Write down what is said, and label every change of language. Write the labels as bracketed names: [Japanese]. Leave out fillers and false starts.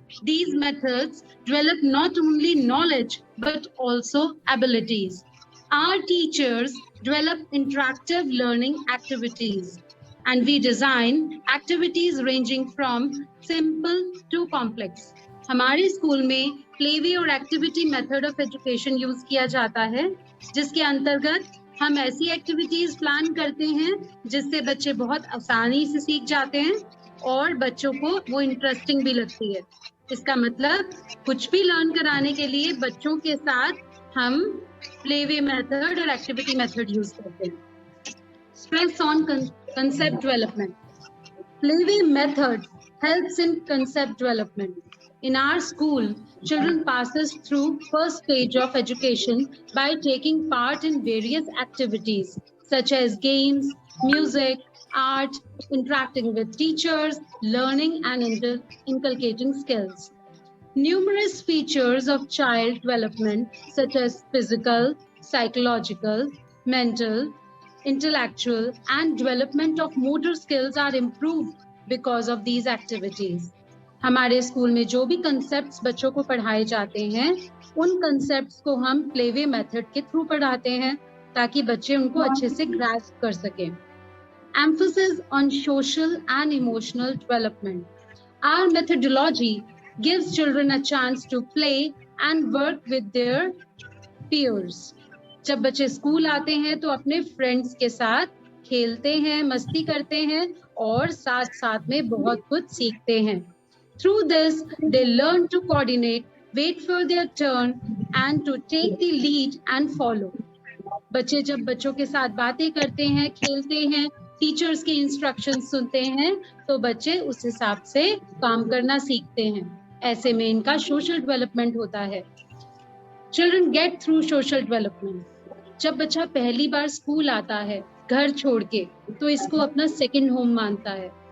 [English] These methods develop not only knowledge but also abilities. Our teachers develop interactive learning activities, and we design activities ranging from simple to complex. [Hindi] हमारे school में playway और activity method of education use किया जाता है, जिसके अंतर्गत हम ऐसी एक्टिविटीज प्लान करते हैं जिससे बच्चे बहुत आसानी से सीख जाते हैं और बच्चों को वो इंटरेस्टिंग भी लगती है. इसका मतलब कुछ भी लर्न कराने के लिए बच्चों के साथ हम प्लेवे मेथड और एक्टिविटी मेथड यूज करते हैं. [English] Stress on concept development. Playway method helps in concept development. In our school, children passes through first stage of education by taking part in various activities such as games, music, art, interacting with teachers, learning and inculcating skills. Numerous features of child development, such as physical, psychological, mental, intellectual, and development of motor skills are improved because of these activities. [Hindi] हमारे school में जो भी concepts बच्चों को पढ़ाए जाते हैं, उन कंसेप्ट्स को हम प्लेवे मेथड के थ्रू पढ़ाते हैं ताकि बच्चे उनको अच्छे से ग्रास्प कर सकें. [English] Emphasis on social and emotional development. Our methodology gives children a chance to play and work with their peers. [Hindi] जब बच्चे स्कूल आते हैं तो अपने फ्रेंड्स के साथ खेलते हैं, मस्ती करते हैं और साथ साथ में बहुत कुछ सीखते हैं. [English] Through this, they learn to coordinate, wait for their turn, and to take the lead and follow. [Hindi] बच्चे जब बच्चों के साथ बातें करते हैं, खेलते हैं, टीचर्स की इंस्ट्रक्शंस सुनते हैं, तो बच्चे उस हिसाब से काम करना सीखते हैं. ऐसे में इनका सोशल डेवलपमेंट होता है. [English] Children get through social development. [Hindi] जब बच्चा पहली बार स्कूल आता है घर छोड़ के, तो इसको अपना सेकंड होम मानता है.